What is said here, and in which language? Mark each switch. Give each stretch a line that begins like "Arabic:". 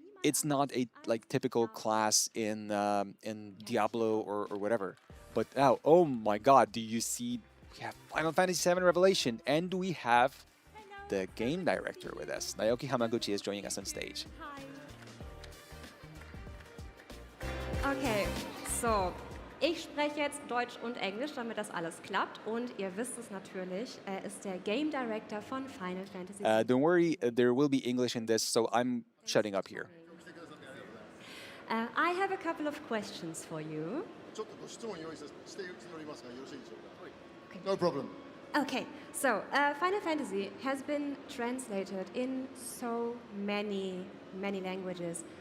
English: It's not a typical class in Diablo or whatever. But now, oh my God, do you see? We have Final Fantasy VII Revelation, and we have the game director with us. Naoki Hamaguchi is joining us on stage.
German: Okay, so ich spreche jetzt Deutsch und Englisch, damit das alles klappt. Und ihr wisst es natürlich, er ist der Game Director von Final Fantasy.
English: Don't worry, there will be English in this, so I'm shutting up here. I have a couple of questions for you. No problem. Okay, so Final Fantasy has been translated in so many languages.